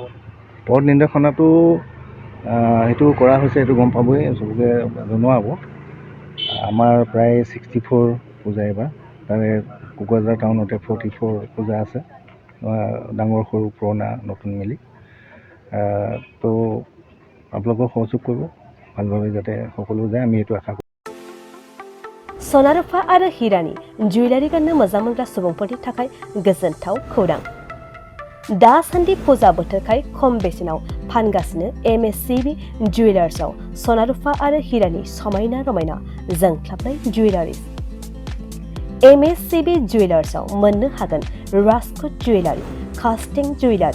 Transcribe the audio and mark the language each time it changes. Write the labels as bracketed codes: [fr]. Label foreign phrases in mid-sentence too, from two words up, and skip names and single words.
[as] পথ নিৰ্দেশনাটো সেইটো কৰা হৈছে এইটো গম পাবই চবকে জনোৱা হ'ব আমাৰ প্ৰায় 64 পূজা এইবাৰ তাৰে কোকৰাঝাৰ টাউনতে 44 পূজা আছে ডাঙৰ সৰু পুৰণা নতুন মিলি তো আপোনালোকক সহযোগ কৰিব ভালভাৱে যাতে সকলো যায় আমি এইটো আশা কৰোঁ [brx] सनारुफा आरो हिरानि जुवेलारि गाननो मोजां मोनग्रा सुबुंफोरनि थाखाय गोजोनथाव खौरां दासान्दि फुजा बोथोरखाय खम बेसेनाव फानगासिनो एमएससीबी जुवेलार्सआव सनारुफा आरो हिरानि समायना रमायना जोंख्लाबनाय जुवेलारिज एमएससीबी जुवेलार्सआव मोननो हागोन राजकोट [en] jewellery casting jewellery